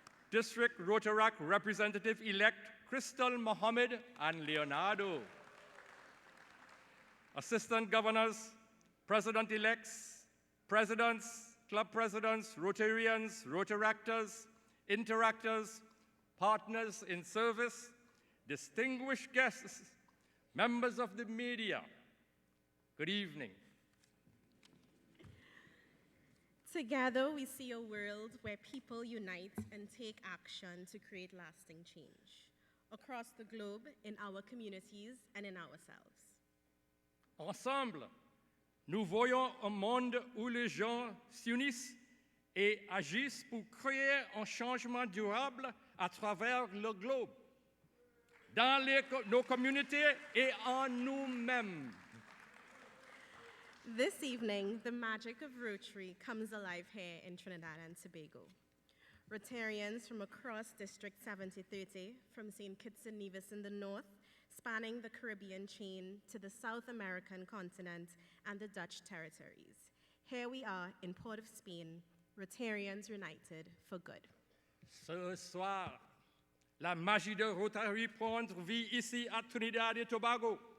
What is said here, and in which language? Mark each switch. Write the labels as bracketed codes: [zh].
[en] District Rotaract Representative-elect Crystal Mohammed and Leonardo, Assistant Governors, President-elects, Presidents, Club Presidents, Rotarians, Rotaractors, Interactors, Partners in Service, distinguished guests, members of the media, good evening. Together, we see a world where people unite and take action to create lasting change across the globe, in our communities, and in ourselves. [fr] Ensemble, nous voyons un monde où les gens s'unissent et agissent pour créer un changement durable à travers le globe, dans nos communautés et en nous-mêmes. [en] This evening, the magic of Rotary comes alive here in Trinidad and Tobago. Rotarians from across District 7030, from St. Kitts and Nevis in the north, spanning the Caribbean chain to the South American continent and the Dutch territories. Here we are in Port of Spain, Rotarians united for good. [fr] Ce soir, la magie de Rotary prend vie ici à Trinidad et Tobago.